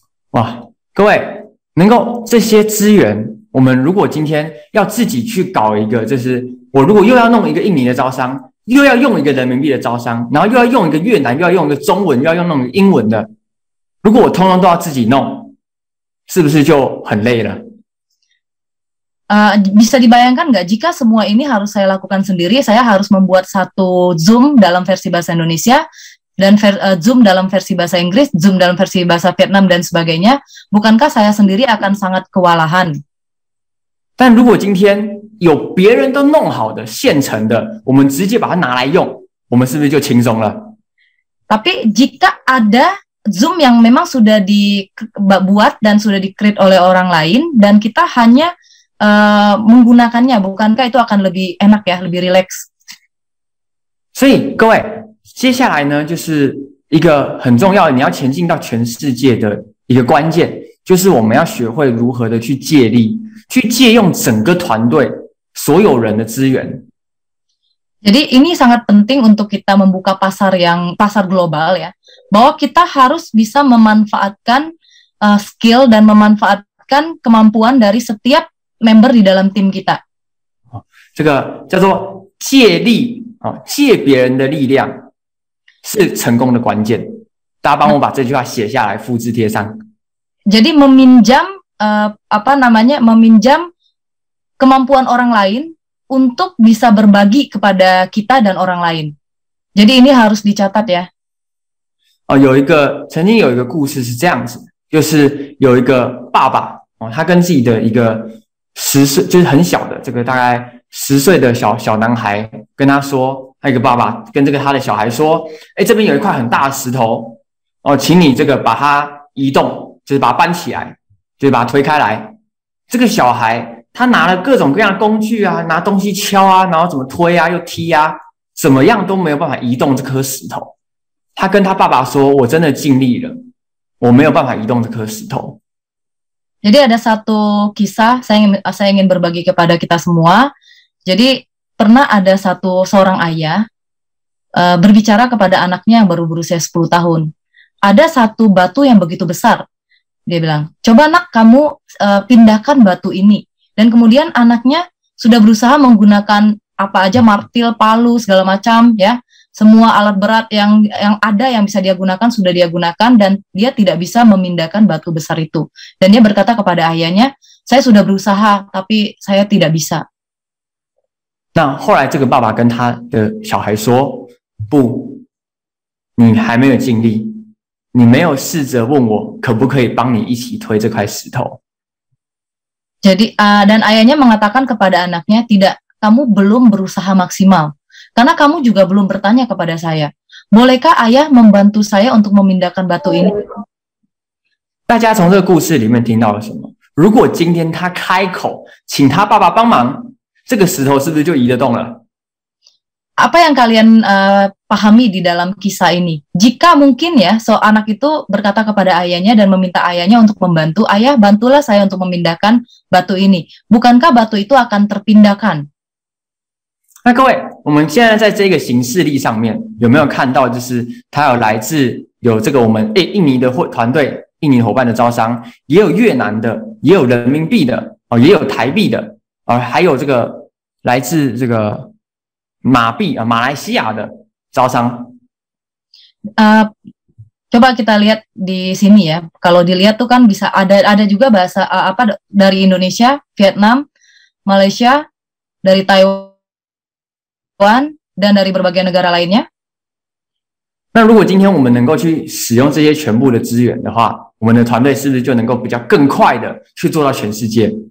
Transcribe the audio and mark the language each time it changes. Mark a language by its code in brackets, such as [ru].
[zh] 哇，各位，能够这些资源，我们如果今天要自己去搞一个，就是我如果又要弄一个印尼的招商，又要用一个人民币的招商，然后又要用一个越南，又要用一个中文，又要用那种英文的，如果我通通都要自己弄，是不是就很累了 [id] ？Bisa dibayangkan nggak jika semua ini harus saya lakukan sendiri, saya harus membuat satu Zoom dalam versi bahasa Indonesia, dan Zoom dalam versi bahasa Inggris, Zoom dalam versi bahasa Vietnam, dan sebagainya. Bukankah saya sendiri akan sangat kewalahan? [zh] 但如果今天有别人都弄好的现成的，我们直接把它拿来用，我们是不是就轻松了？ [id] Tapi jika ada Zoom yang memang sudah dibuat dan sudah di-create oleh orang lain, dan kita hanya menggunakannya, bukankah itu akan lebih enak ya, lebih relax？ [zh] 所以各位，接下来呢，就是一个很重要的，你要前进到全世界的一个关键，就是我们要学会如何的去借力，去借用整个团队所有人的资源。 [id] Jadi ini sangat penting untuk kita membuka pasar global ya, bahwa kita harus bisa memanfaatkan skill dan memanfaatkan kemampuan dari setiap member di dalam tim kita。 [zh] 这个叫做借力借别人的力量是成功的关键。大家帮我把这句话写下来，复制贴上。 [id] Jadi meminjam meminjam kemampuan orang lain untuk bisa berbagi kepada kita dan orang lain. Jadi ini harus dicatat ya。 [zh] 曾经有一个故事是这样子，就是有一个爸爸他跟自己的一个10岁，就是很小的这个大概10岁的小男孩跟他说，他一个爸爸跟他的小孩说，这边有一块很大的石头请你这个把它移动，就是把它搬起来，就是把它推开来，这个小孩他拿了各种各样的工具啊，拿东西敲啊，然后怎么推啊，又踢啊，怎么样都没有办法移动这颗石头。他跟他爸爸说：“我真的尽力了，我没有办法移动这颗石头。” [id] Jadi ada satu kisah saya ingin berbagi kepada kita semua. Jadi pernah ada seorang ayah berbicara kepada anaknya yang baru berusia 10 tahun. Ada satu batu yang begitu besar. Dia bilang, "Coba nak kamu pindahkan batu ini." Dan kemudian anaknya sudah berusaha menggunakan apa aja, martil, palu, segala macam ya. Semua alat berat yang ada yang bisa dia gunakan sudah dia gunakan, dan dia tidak bisa memindahkan batu besar itu. Dan dia berkata kepada ayahnya, "Saya sudah berusaha, tapi saya tidak bisa." [zh] 那后来这个爸爸跟他的小孩说：“不，你还没有尽力，你没有试着问我可不可以帮你一起推这块石头。” [id] Jadi dan ayahnya mengatakan kepada anaknya, "Tidak, kamu belum berusaha maksimal. Karena kamu juga belum bertanya kepada saya, bolehkah ayah membantu saya untuk memindahkan batu ini?" [zh] 大家从这个故事里面听到了什么？如果今天他开口请他爸爸帮忙，这个石头是不是就移得动了？ [id] Apa yang kalian pahami di dalam kisah ini? Jika mungkin ya, anak itu berkata kepada ayahnya dan meminta ayahnya untuk membantu, "Ayah, bantulah saya untuk memindahkan batu ini." Bukankah batu itu akan terpindahkan? [zh] 那各位，我们现在在这个行事历上面有没有看到，就是它有来自有这个我们印尼的团队、印尼伙伴的招商，也有越南的，也有人民币的，也有台币的，还有这个来自这个马币马来西亚的招商。 [id] Coba kita lihat di sini ya. Kalau dilihat tuh kan bisa ada juga bahasa dari Indonesia, Vietnam, Malaysia, dari Taiwan, dan dari berbagai negara lainnya. [zh] 那如果今天我们能够去使用这些全部的资源的话，我们的团队是不是就能够比较更快的去做到全世界？